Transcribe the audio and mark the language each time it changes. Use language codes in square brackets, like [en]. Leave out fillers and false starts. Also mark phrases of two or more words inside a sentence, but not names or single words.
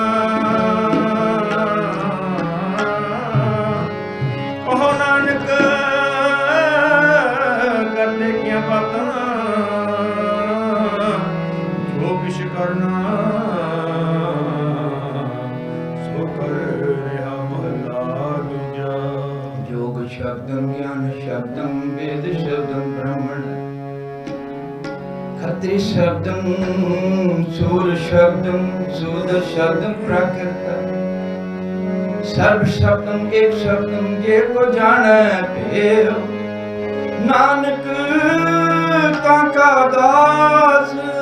[pa] ਓ ਨਾਨਕ ਕਰਦੇ ਕੀਆਂ ਬਾਤਾਂ ਜੋ ਕਿਛ ਕਰਨਾ ਸੋ ਕਰ ਰਿਹਾ ਮਹਲਾ ਦੂਜਾ ਯੋਗ ਸ਼ਬਦਮ ਗਿਆਨ ਸ਼ਬਦਮ ਵੇਦ ਸ਼ਬਦਮ ਬ੍ਰਾਹਮਣ ਖਤ੍ਰੀ ਸ਼ਬਦਮ ਸੂਰ ਸ਼ਬਦਮ ਸੂਦ ਸ਼ਬਦਮ ਪ੍ਰਾਕ੍ਰਿਤ ਸਰਵ ਸ਼ਬਦਮ ਏਕ ਸ਼ਬਦਮ ਜੇ ਕੋ ਜਾਣੈ ਪੇਵ ਨਾਨਕ ਕਾਕਾ ਦਾਸ